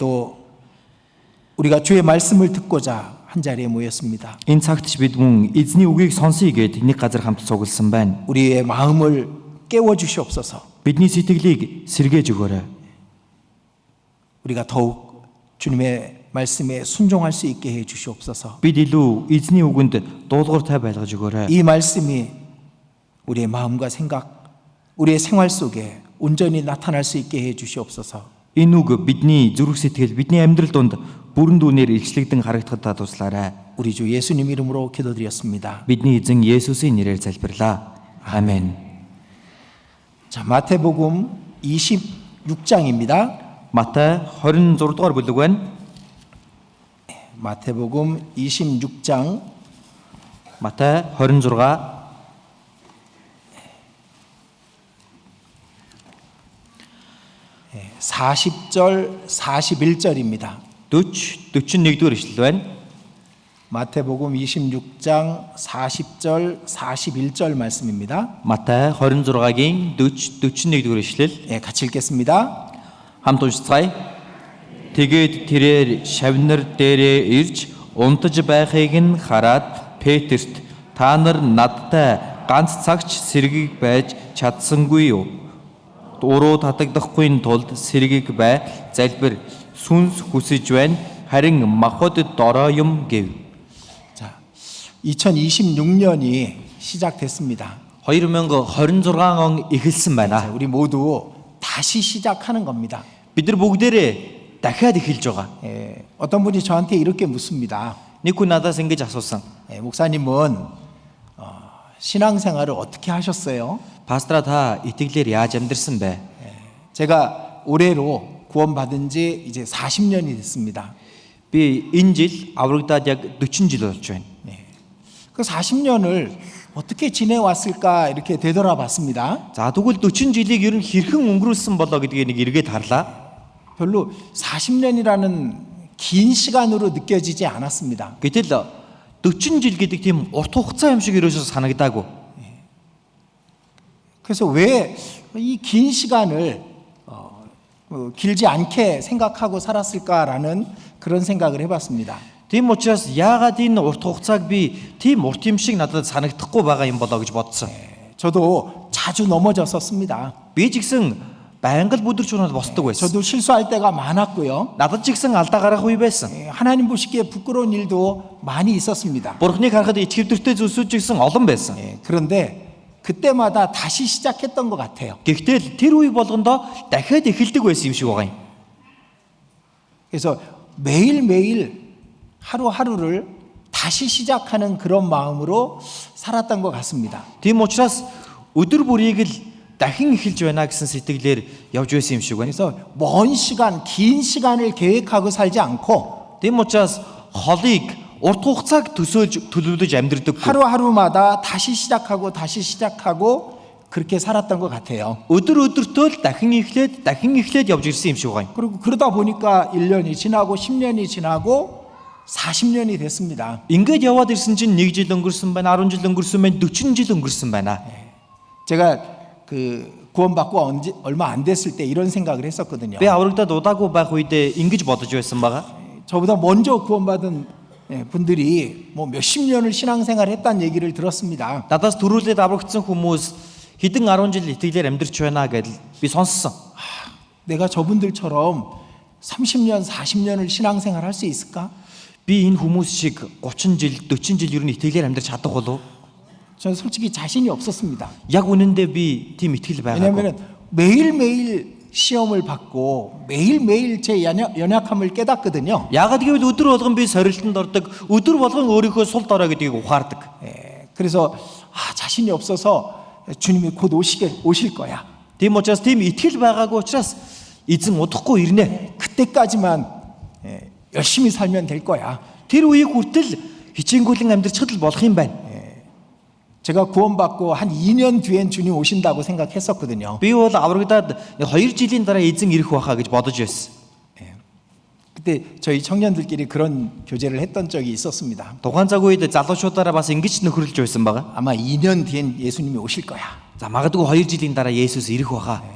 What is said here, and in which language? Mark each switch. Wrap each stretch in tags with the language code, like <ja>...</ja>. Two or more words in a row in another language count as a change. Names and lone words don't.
<ko>이 시간에도 우리가 주의 말씀을 듣고자 한 자리에 모였습니다.</ko> <mn>Энэ цагт ч бид мөн эзний үгийг сонсъё гэд нэг газар хамт цугласан байна.</mn> <ko>우리의 마음을 깨워 주시옵소서.</ko> <mn>Бидний сэтгэлийг сэргээж өгөөрэй.</mn> <ko>우리가 더욱 주님의 말씀에 순종할 수 있게 해 주시옵소서.</ko> <mn>Бид илүү эзний үгэнд дуулууртай байлгаж өгөөрэй.</mn> <ko>이 말씀이 우리의 마음과 생각, 우리의 생활 속에 온전히 나타날 수 있게 해 주시옵소서.</ko> <mn>Энэ үг бидний зүрх сэтгэл, бидний амьдрал донд бүрэн дүүнээр илчлэгдэн харагдахад туслаарай.</mn> <ko>우리 주 예수님 이름으로 기도드렸습니다.</ko> <mn>Бидний эзэн Есүсийн нэрээр залбирлаа.</mn> <ko>아멘. 자, 마태복음 26장입니다.</ko> <mn>Матай 26 дугаар бүлэг байна.</mn> <ko>마태복음 26장</ko> <mn>Матай 26</mn> <ko>40절 41절입니다.</ko> <mn>40 41-р ишлэл байна.</mn> <ko>마태복음 26장 40절 41절 말씀입니다.</ko> <mn>Матай 26-гийн 40 41-р ишлэл.</mn> <ko>예, 같이 읽겠습니다.</ko> <mn>Хамт уншицгаая. Тэгээд тэрээр шавнар дээрээ ирж унтаж байхыг нь хараад Петерт та нар надтай ганц цагч сэргийг байж чадсангүй юу? Уруу татагдахгүй тулд сэргийг бай залбир сүнс хүсэж байна харин махад дорой юм гэв.</mn> <ko>자, 2026년이 시작됐습니다.</ko> <mn>2026 он эхэлсэн байна.</mn> <ko>우리 모두 다시 시작하는 겁니다.</ko> <mn>Бид нар бүгдээрээ дахиад эхэлж байгаа.</mn> <ko>예, 어떤 분이 저한테 이렇게 묻습니다.</ko> <mn>Нэг хүн надаас ингэж асуусан.</mn> <ko>예, 목사님은 신앙생활을 어떻게 하셨어요?</ko> <mn>Пастора та итгэлээр яаж амьдрсан бэ?</mn> <ko>제가 올해로 구원받은 지 이제 40년이 됐습니다.</ko> <mn>Би энэ жил аврагдаад яг 40 жил болж байна.</mn> <ko>그 40년을 어떻게 지내왔을까 이렇게 되돌아봤습니다.</ko> <mn>За тэгвэл 40 жилийг ер нь хэрхэн өнгөрүүлсэн болоо гэдгийг нэг эргээд харлаа.</mn> <ko>별로 40년이라는 긴 시간으로 느껴지지 않았습니다.</ko> <mn>Гэтэл 40 жилгэдэг тийм урт хугацаа юм шиг ерөөсөө санагдаагүй.</mn> <ko>그래서 왜 이 긴 시간을 길지 않게 생각하고 살았을까라는 그런 생각을 해봤습니다.</ko> <mn>Тийм учраас яагаад энэ урт хугацааг би тийм урт юм шиг надад санагдахгүй байгаа юм болоо гэж бодсон.</mn> <ko>저도 자주 넘어졌었습니다.</ko> <mn>Би ч гэсэн байнга л бүдэрч унаад босдог байсан.</mn> <ko>저도 실수할 때가 많았고요.</ko> <mn>Надад ч гэсэн алдаа гарах үе байсан.</mn> <ko>하나님 보시기에 부끄러운 일도 많이 있었습니다.</ko> <mn>Бурхныг харахад ичгэвдэртэй зүйлсүүд ч гэсэн олон байсан.</mn> <ko>그런데 그때마다 다시 시작했던 것 같아요.</ko> <mn>Гэхдээ тэр үе болгондоо дахиад эхэлдэг байсан юм шиг байгаа юм.</mn> <ko>그래서 매일매일 하루하루를 다시 시작하는 그런 마음으로 살았던 것 같습니다.</ko> <mn>Тийм учраас өдөр бүрийг л дахин эхэлж байна гэсэн сэтгэлээр явж байсан юм шиг байна.</mn> <ko>그래서 먼 시간, 긴 시간을 계획하고 살지 않고</ko> <mn>Тийм учраас холыг урт хугацааг төлөвлөж амьдрдаггүй.</mn> <ko>하루하루마다 다시 시작하고 그렇게 살았던 것 같아요.</ko> <mn>Өдөр өдөртөө л дахин эхлээд явж ирсэн юм шиг байна.</mn> <ko>그리고 그러다 보니까 1년이 지나고 10년이 지나고 40년이 됐습니다.</ko> <mn>Ингээд яваад ирсэн чинь 1 жил өнгөрсөн байна, 10 жил өнгөрсөн байна, 40 жил өнгөрсөн байна.</mn> <ko>제가 그 구원받고 얼마 안 됐을 때 이런 생각을 했었거든요.</ko> <mn>Би аврагдаад удаагүй байх үедээ ингэж бодож байсан байгаа.</mn> <ko>저보다 먼저 구원받은 분들이 뭐 몇십 년을 신앙생활 했다는 얘기를 들었습니다.</ko> <mn>Надаас төрүүлээд аврагдсан хүмүүс хэдэн 10 жил итгэлээр амьдрч байна гэдэл би сонссон.</mn> <ko>내가 저분들처럼 30년, 40년을 신앙생활 할 수 있을까?</ko> <mn>Би энэ хүмүүс шиг 30 жил, 40 жил ер нь итгэлээр амьдрч чадах болов?</mn> <ko>저는 솔직히 자신이 없었습니다.</ko> <mn>Яг үнэндээ би тийм итгэл байгаагүй.</mn> <ko>왜냐하면 매일매일 시험을 받고 매일매일 제 연약함을 깨닫거든요.</ko> <mn>Яагаад гэвэл өдөр болгон би сорилтонд ордог, өдөр болгон өөрийнхөө сул дорой гэдгийг ухаардаг.</mn> <ko>그래서 자신이 없어서 주님이 곧 오실 거야.</ko> <mn>Тийм учраас тийм итгэл байгаагүй учраас эзэн удахгүй ирнэ.</mn> <ko>그때까지만 열심히 살면 될 거야.</ko> <mn>Тэр үеийг хүртэл хичээнгүйлэн амьдрчхад л болох юм байна.</mn> <ko>제가 구원받고 한 2년 뒤엔 주님 오신다고 생각했었거든요.</ko> <mn>Би бол аврагдаад 2 жилийн дараа эзэн ирэх байхаа гэж бодож байсан.</mn> <ko>그때 저희 청년들끼리 그런 교제를 했던 적이 있었습니다.</ko> <mn>Тухайн цаг үед залуучуудаараа бас ингэж нөхөрлөж байсан байгаа.</mn> <ko>아마 2년 뒤엔 예수님이 오실 거야.</ko> <mn>За магадгүй 2 жилийн дараа Есүс ирэх байхаа.</mn>